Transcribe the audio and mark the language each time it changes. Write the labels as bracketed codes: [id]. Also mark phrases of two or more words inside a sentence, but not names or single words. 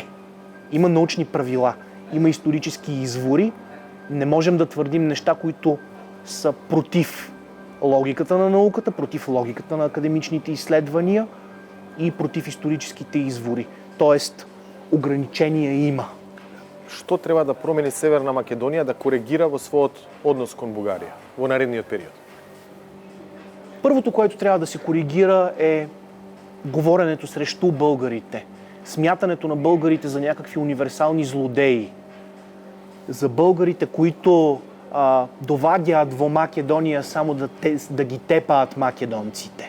[bg] Има научни правила, има исторически извори. Не можем да твърдим неща, които са против логиката на науката, против логиката на академичните изследвания и против историческите извори. Тоест, ограничения има. [mk] Што треба да промени Северна Македонија да коригира во својот однос кон Бугарија во наредниот период? [bg] Първото, което трябва да се коригира е говоренето срещу българите. Смятането на българите за някакви универсални злодеи. [mk] За българите, които довагят во Македония само да ги тепаат македонците.